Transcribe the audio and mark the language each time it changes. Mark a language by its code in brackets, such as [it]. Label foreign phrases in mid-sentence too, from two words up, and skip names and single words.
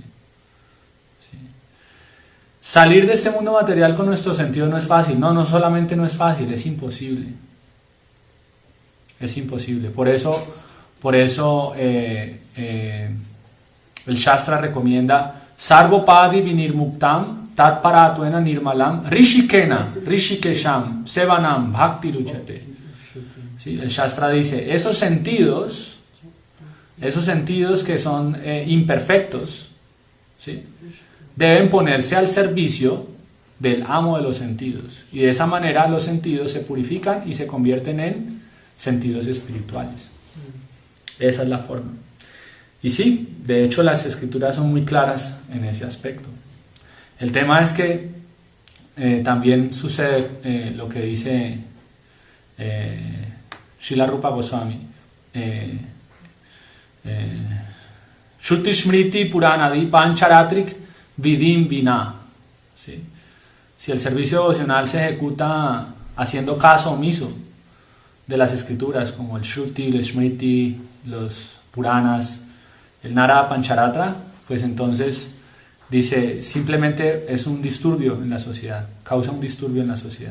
[es] ¿Sí? Salir de este mundo material con nuestros sentidos no es fácil. No solamente no es fácil, es imposible. Es imposible. Por eso el Shastra recomienda [sa] Sarvopadi vinirmuktam tat paratuena nirmalam rishikesham sevanam bhakti ruchate. [es] ¿Sí? El Shastra dice, esos sentidos que son imperfectos, ¿sí? Deben ponerse al servicio del amo de los sentidos. Y de esa manera los sentidos se purifican y se convierten en sentidos espirituales. Esa es la forma. Y sí, de hecho las escrituras son muy claras en ese aspecto. El tema es que también sucede lo que dice Srila Rupa Goswami. [sa] Shruti Smriti Puranadi Pancharatrik Vidim Vina. [es] ¿Sí? Si el servicio devocional se ejecuta haciendo caso omiso de las escrituras, como el Shruti, el Smriti, los Puranas, el Nara Pancharatra, pues entonces dice, simplemente es un disturbio en la sociedad, causa un disturbio en la sociedad.